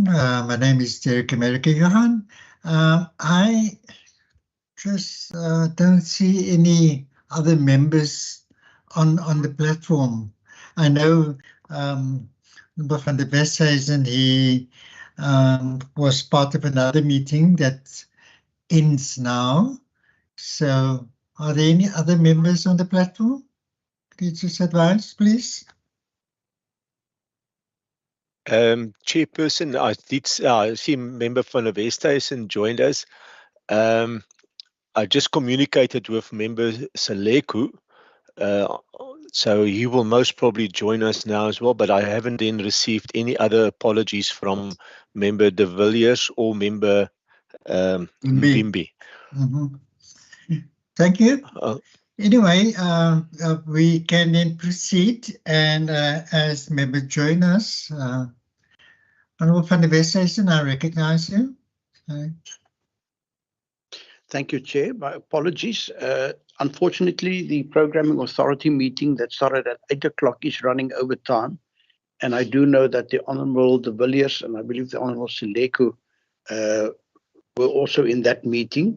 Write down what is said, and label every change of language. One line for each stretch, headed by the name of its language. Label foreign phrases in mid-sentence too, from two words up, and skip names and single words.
English: My name is Derek America Johan. I just don't see any other members on the platform. I know van der Westhuizen, he was part of another meeting that ends now. So are there any other members on the platform? Could you just advise, please? Chairperson, I see member van der Westhuizen joined us. I just communicated with member Seleku, so he will most probably join us now as well, but I haven't then received any other apologies from member de Villiers or member Mbimbi. Thank you. Anyway, we can then proceed, and as members join us, Honourable van der Westhuizen, I recognise you. Thank you, Chair. My apologies. Unfortunately, the Programming Authority meeting that started at 8 o'clock is running over time. And I do know that the Honourable de Villiers and I believe the Honourable Seleku were also in that meeting.